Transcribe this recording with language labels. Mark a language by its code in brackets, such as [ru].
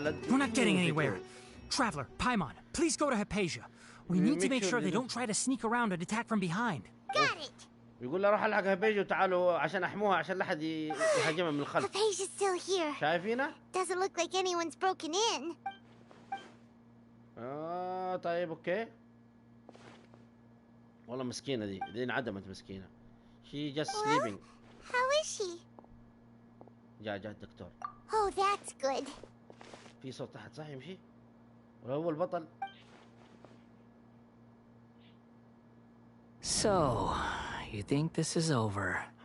[en] We're not getting anywhere. Traveler, Paimon, please go to Hypatia. We need to make sure they don't try to sneak around and attack from behind. Got it. [ar] يقول له روح الحق هبيجة وتعالوا عشان احموها عشان لا حد يهاجمها من الخلف. [en] Hypatia's still here. [ar] شايفينها؟ [en] Doesn't look like anyone's broken in. [ar] طيب اوكي. والله مسكينة دي انعدمت مسكينة. [en] She just sleeping. How is she? [ar] جاء الدكتور. [en] Oh, that's good. [ar] في صوت تحت صح يمشي؟ ولا هو البطل؟ [en] So, you think this is over?